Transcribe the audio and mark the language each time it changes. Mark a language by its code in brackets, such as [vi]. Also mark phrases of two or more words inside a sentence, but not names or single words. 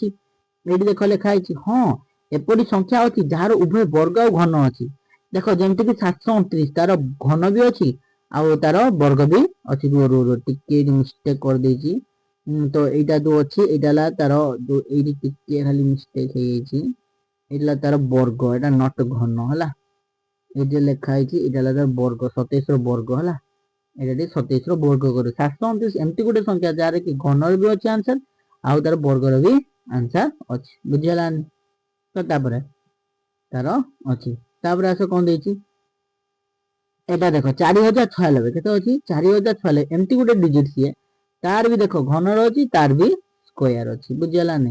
[or] ଏଇଠି ଦେଖ ଲେଖା ହେଇଛି ହଁ ଏପରି ସଂଖ୍ୟା ଅଛି ଯାହାର ଉଭୟ ବର୍ଗ ଆଉ ଘନ ଅଛି। ଦେଖ ଯେମିତିକି 729 ତାର ଘନ ବି ଅଛି ଆଉ ତାର ବର୍ଗ ବି ଅଛି। ଟିକେ ମିଷ୍ଟେକ୍ କରିଦେଇଛି। ତ ଏଇଟା ଯୋଉ ଅଛି ଏଇଟା ହେଲା ତାର ଯୋଉ ଏଇଠି ଟିକେ ଖାଲି ମିଷ୍ଟେକ୍ ହେଇଯାଇଛି, ଏଇଟା ତାର ବର୍ଗ, ଏଇଟା ନଟ ଘନ ହେଲା। [bn] এই যে লেখা [or] ହେଇଛି ଏଇଟା ହେଲା ତାର ବର୍ଗ 27 ର ବର୍ଗ ହେଲା। ଏଇଟା ଟିକେ 27 ର ବର୍ଗ କରେ 729 ଏମିତି ଗୋଟେ ସଂଖ୍ୟା ଯାହାର କି ଘନର ବି ଅଛି ଆନ୍ସର ଆଉ ତାର ବର୍ଗର ବି ଆନ୍ସର ଅଛି, ବୁଝିହେଲାନି। ତ ତାପରେ ତାର ଅଛି, ତାପରେ ଆସ କଣ ଦେଇଛି এটা ଦେଖ 4096 କେତେ ଅଛି 4096 ଏମିତି ଗୋଟେ ଡିଜିଟ ସିଏ, ତାର ବି ଦେଖ ଘନର ଅଛି ତାର ବି ସ୍କୋୟାର ଅଛି, ବୁଝିହେଲାନି।